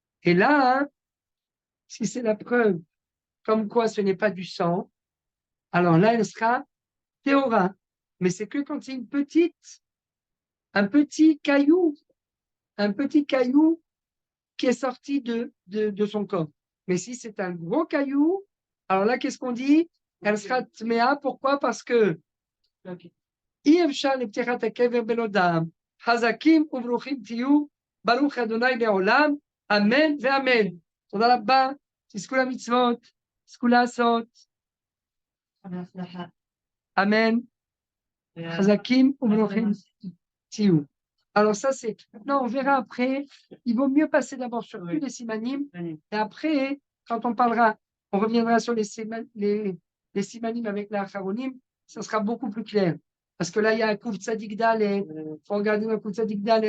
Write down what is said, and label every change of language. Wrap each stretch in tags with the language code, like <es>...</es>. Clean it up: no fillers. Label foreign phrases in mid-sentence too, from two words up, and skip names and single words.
<fr>Et là, hein, si c'est la preuve comme quoi ce n'est pas du sang, alors là, elle sera théora. Mais c'est que quand c'est un petit caillou qui est sorti de son corps. Mais si c'est un gros caillou, alors là, qu'est-ce qu'on dit? Elle sera tméa. Pourquoi? Parce que</fr> <he>אי אפשר לפתיחת הקבר בלא דם. חזקים וברוכים תהיו, ברוך אדוני לעולם, אמן ואמן. תודה רבה, תזכו למצוות, תזכו לעשות. אמן. חזקים וברוכים תהיו.</he> <fr>Alors ça, c'est... Non, on verra après. Il vaut mieux passer d'abord sur tous les simanim. Et après, quand on parlera, on reviendra sur les simanim avec la acharonim, ça sera beaucoup plus clair. Parce que là, il y a un Kouf Tzadik Dalet. Il faut regarder le Kouf Tzadik Dalet.</fr>